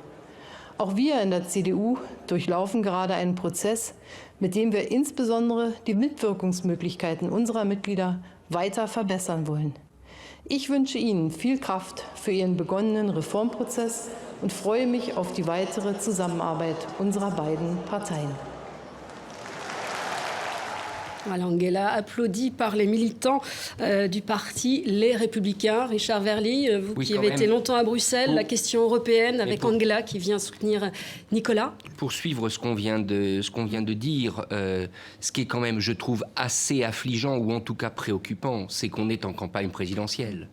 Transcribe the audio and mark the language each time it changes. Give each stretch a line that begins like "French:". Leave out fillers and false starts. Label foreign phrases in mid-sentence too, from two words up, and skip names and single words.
German: Auch wir in der CDU durchlaufen gerade einen Prozess, mit dem wir insbesondere die Mitwirkungsmöglichkeiten unserer Mitglieder weiter verbessern wollen. Ich wünsche Ihnen viel Kraft für Ihren begonnenen Reformprozess und freue mich auf die weitere Zusammenarbeit unserer beiden Parteien.
French: Voilà, Angela, applaudie par les militants du parti Les Républicains. Richard Verly, vous qui avez été longtemps à Bruxelles, la question européenne avec Angela qui vient soutenir Nicolas. Pour suivre ce qu'on vient de dire, ce qui est quand même, je trouve, assez affligeant ou en tout cas préoccupant, c'est qu'on est en campagne présidentielle.